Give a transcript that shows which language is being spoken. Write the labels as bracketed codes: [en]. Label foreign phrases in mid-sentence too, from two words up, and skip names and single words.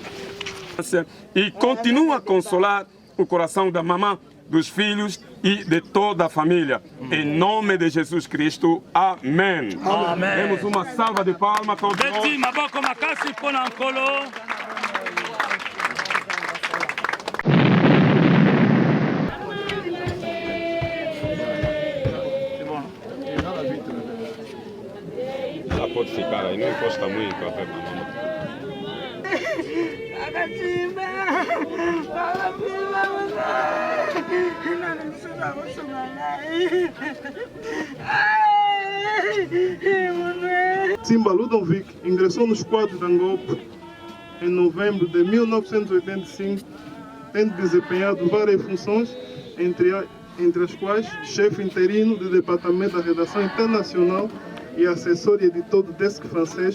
[pt] E continua a consolar o coração da mamãe, dos filhos e de toda a família. Em nome de Jesus Cristo. Amém. Amém. Temos uma salva de palmas todos nós. [ln] Beti maboko makasi pona nkolo. [pt] Ela pode ficar aí, não encosta muito até mamãe. Simba Ludovic ingressou nos quadros da Angola em novembro de 1985, tendo desempenhado várias funções, entre as quais chefe interino do Departamento da Redação Internacional e assessor e editor do Desk Francês.